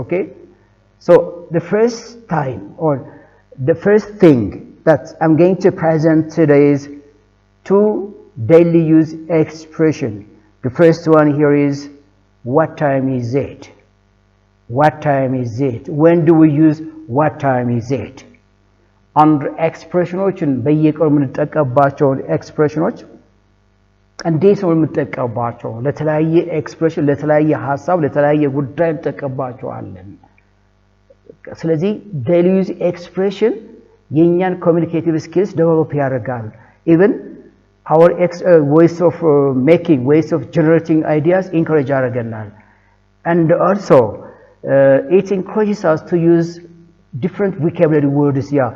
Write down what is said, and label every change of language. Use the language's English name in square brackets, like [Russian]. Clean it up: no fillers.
[English] Okay, so the first time or the first thing that I'm going to present today is two daily use expression. The first one here is, what time is it? What time is it? When do we use what time is it? [Amharic] አንድ ኤክስፕሬሽኖችን በየቀኑ የምንጠቀምባቸውን ኤክስፕሬሽኖች እንዴት ነው የምንጠቀምባቸው? ለተለያየ ኤክስፕሬሽን፣ ለተለያየ ሀሳብ፣ ለተለያየ ጉዳይ እንጠቀምባቸዋለን። ስለዚህ ዴይሊ ዩዝ ኤክስፕሬሽን የኛን ኮሚኒኬቲቭ ስኪልስ ዴቨሎፕ ያደርጋል። ኢቭን [English] our ways of making, ways of generating ideas encourage [Amharic] ያደርገናል። [English] And also it encourages us to use different vocabulary words.